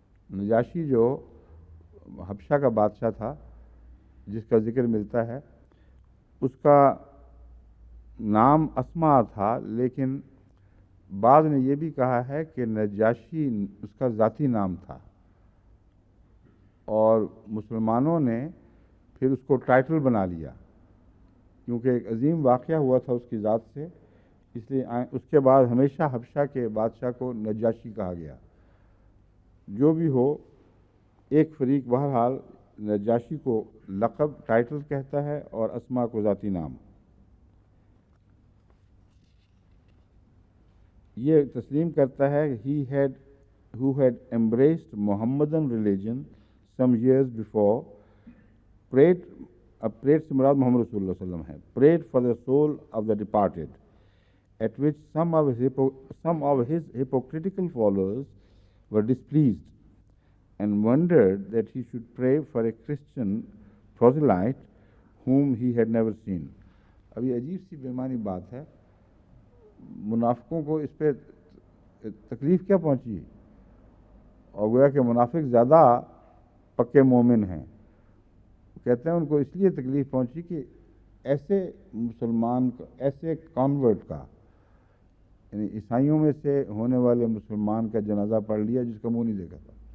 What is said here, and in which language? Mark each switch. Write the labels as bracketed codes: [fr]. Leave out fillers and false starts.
[hi] Najashi जो हबशा का बादशाह था जिसका जिक्र मिलता है, उसका नाम अस्मा था, लेकिन बाद ने यह भी कहा है कि नजाशी उसका ज़ाती नाम था और मुसलमानों ने फिर उसको टाइटल बना लिया, क्योंकि एक अजीम वाक़या हुआ था उसकी ज़ात से, इसलिए उसके बाद हमेशा हबशा के बादशाह को नजाशी कहा गया. जो भी हो, एक फरीक बहरहाल नजाशी को लक़ब टाइटल कहता है और अस्मा को ज़ाती नाम. ये तस्लीम करता है [en] who had embraced Mohammedan religion some years before, prayed [hi] से मुराद मोहम्मद रसूलुल्लाह सल्लल्लाहु अलैहि वसल्लम है, [en] prayed for the soul of the departed, at which some of his hypocritical followers were displeased and wondered that he should pray for a Christian proselyte whom he had never seen. [hi] अब ये अजीब सी बेमानी बात है, मुनाफिकों को इस पे तकलीफ क्या पहुंची, और गोया कि मुनाफिक ज़्यादा पक्के मोमिन हैं. कहते हैं उनको इसलिए तकलीफ पहुंची कि ऐसे मुसलमान का, ऐसे कॉन्वर्ट का, यानी ईसाइयों में से होने वाले मुसलमान का जनाजा पढ़ लिया जिसका मुंह नहीं देखा था.